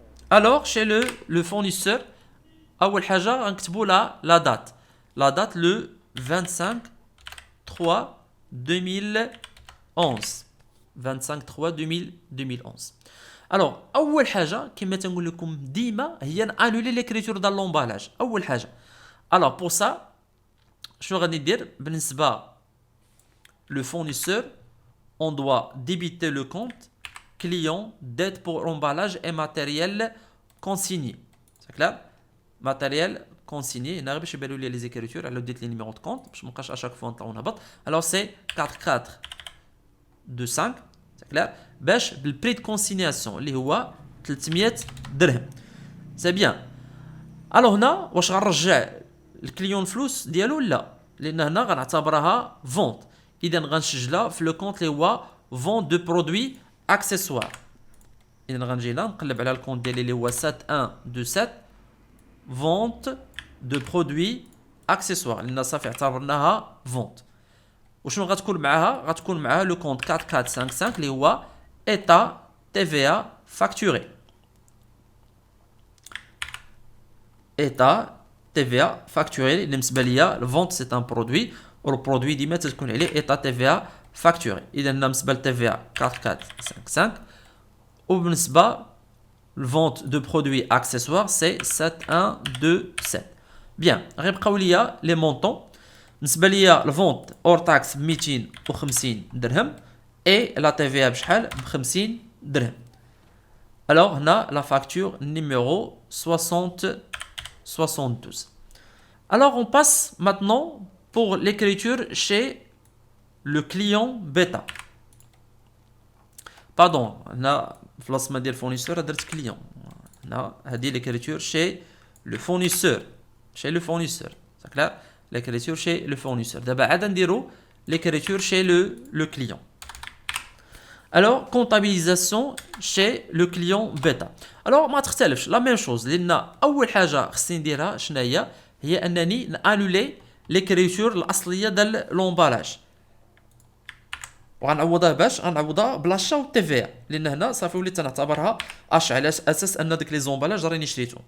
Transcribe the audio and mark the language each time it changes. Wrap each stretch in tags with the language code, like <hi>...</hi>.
<fr>alors chez le fournisseur</fr> <ar>اول حاجه غنكتبوا la date le 25/3/2011 25/3/2011. الوغ اول حاجه كما تنقول لكم ديما هي نانولي ليكريتور ديال لومبالاج. اول حاجه الوغ بور سا شنو غادي ندير بالنسبه لو فورنيسور</ar> <fr>on doit débiter le compte client d'aide pour emballage et matériel consigné. C'est clair? Matériel consigné.</fr> <ar>هنا غير باش يبانوا لي لي زيكريتور على ديت لي نيميرو دو كونت باش مابقاش اشاك فوا نطلعو نهبط. الوغ سي 4425 سي كلار باش بالبري دو كونسينياسيون اللي هو 300 درهم. سي بيان. الوغ هنا واش غنرجع الكليون الفلوس ديالو؟ لا، لان هنا غنعتبرها فونت. اذا غنسجلها في لو كونت اللي هو فون دو برودوي اكسيسوار. اذا غنجي هنا نقلب على الكونت ديالي اللي هو 7127 فونت دو برودوي اكسيسوار، لان صافي اعتبرناها فونت. وشنو غتكون معاها؟ غتكون معاها لو كونت 4455 اللي هو ايتا تي في ا فاكتوري. ايتا تي في ا فاكتوري اللي بالنسبه ليا الفونت سي ان برودوي، والبرودوي ديما تكون عليه ايتا تي في ا</ar> <fr>facturé.</fr> <ar>إذا بالنسبة</ar> <fr>للTVA 4455 وبالنسبة vente de produits accessoires c'est 7127.</fr> <ar>Bien, غيبقاو ليا</ar> <fr>les montants.</fr> <ar>بالنسبة ليا الفونت اور تاكس ب 250 درهم</ar> <fr>et la TVA</fr> <ar>بشحال ب 50 درهم.</ar> <fr>Alors هنا la facture numéro 72. Alors on passe maintenant pour l'écriture chez le client bêta.</fr> <ar>Pardon, هنا في البلاصه ديال الفورنيسور درت كليون. هنا هذه</ar> <fr>l'écriture chez le fournisseur. Chez le fournisseur. C'est clair? L'écriture chez le fournisseur.</fr> <ar>دابا عاد نديرو</ar> <fr>l'écriture chez le client. Alors comptabilisation chez le client bêta.</fr> <ar>Alors ما تختلفش</ar> <fr>la même chose</fr> <ar>لان اول حاجه خصني نديرها شنو هي انني نانولي l'écriture الاصليه ديال لومبالاج. وغنعوضها باش غنعوضها بلاشا و تي في لان هنا صافي وليت نعتبرها اش على اساس ان داك لي زومبالاج راني شريتهم.</ar>